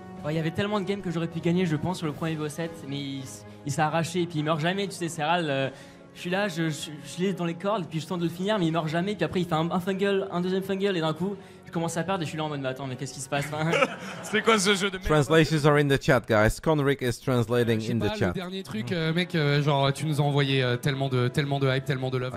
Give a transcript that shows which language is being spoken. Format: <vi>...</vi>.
<fr>Il y avait tellement de games que j'aurais pu gagner je pense sur le premier BO7 mais il s'est arraché et puis il meurt jamais, tu sais Serral, je suis là, je l'ai dans les cordes puis je tente de le finir mais il meurt jamais puis après il fait un fungle, un deuxième fungle et d'un coup je commence à perdre et je suis là en mode mais attends mais qu'est-ce qui se passe C'est quoi ce jeu de merde?</fr> <en>Translations are in the chat, guys. Conric is translating in the chat.</en> <fr>Le dernier truc, mec, genre tu nous as envoyé tellement de hype, tellement de love.</fr>